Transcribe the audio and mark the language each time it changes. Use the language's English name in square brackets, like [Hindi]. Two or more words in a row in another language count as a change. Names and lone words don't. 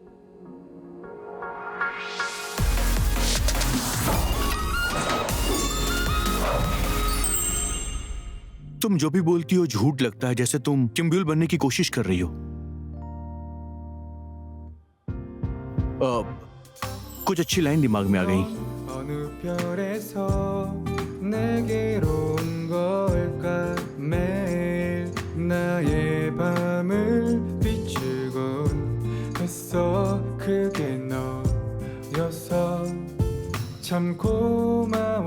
[Hindi] तुम जो भी बोलती हो झूठ लगता है, जैसे तुम किम ब्यूल बनने की कोशिश कर रही हो। कुछ अच्छी लाइन दिमाग में आ गई। [Korean] 어느 별에서 내게로 온 걸까 매일 나의 밤을 비추곤 했어. 그게 너여서 참 고마워.